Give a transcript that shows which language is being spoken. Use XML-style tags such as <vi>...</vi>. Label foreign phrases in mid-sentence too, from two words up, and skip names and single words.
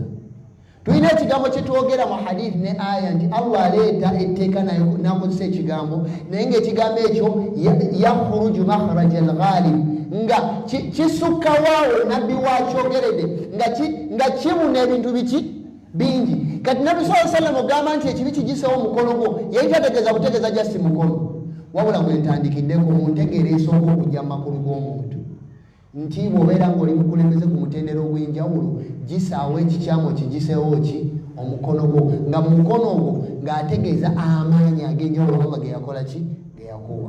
<lg>Tulina ekigambo kye twogera mu hadithi ne aya nti Allah aleeta etteeka n'akozesa ekigambo, naye ng'ekigambo ekyo</lg> <ar>يخرج مخرج الغالب,</ar> <lg>nga kisukka waawo nabbi wakyogeredde nga kibuna ebintu biki bingi. Kati nabbi</lg> <ar>صلى الله عليه وسلم</ar> <lg>ogamba nti ekibi kigisewo omukono gwo, yali tategeeza butegeeza jasi mukono, wabula bwentandikiddeko mu ntegeera esooka okujja mu makulu g'omuntu nti bw'obeera ng'oli mukulembeze ku mutendera ogw'enjawulo, gisaawo ekikyamu kigisewo ki omukono gwo, nga mu mukono ogwo ng'ategeeza amaanyi ag'enjawulo Allah ge yakola ki ge yakuwa.</lg>